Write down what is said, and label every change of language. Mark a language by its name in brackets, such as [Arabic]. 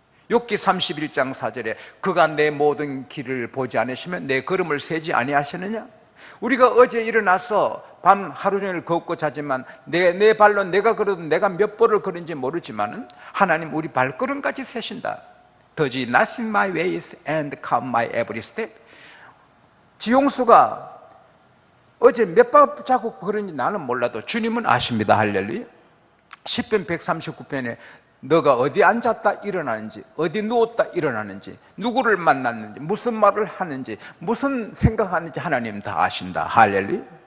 [Korean] 욥기 31장 4절에 그가 내 모든 길을 보지 않으시면 내 걸음을 세지 아니하시느냐? 우리가 어제 일어나서 밤 하루 종일 걷고 자지만 내 발로 내가 걸어도 내가 몇 번을 걸은지 모르지만은 하나님 우리 발걸음까지 세신다. [English] Does he not see my ways and count my every step? [Korean] 지용수가 어제 몇 발자국 걸은지 나는 몰라도 주님은 아십니다. 할렐루야. 시편 139편에 너가 어디 앉았다 일어나는지, 어디 누웠다 일어나는지, 누구를 만났는지, 무슨 말을 하는지, 무슨 생각하는지 하나님 다 아신다. 할렐루야.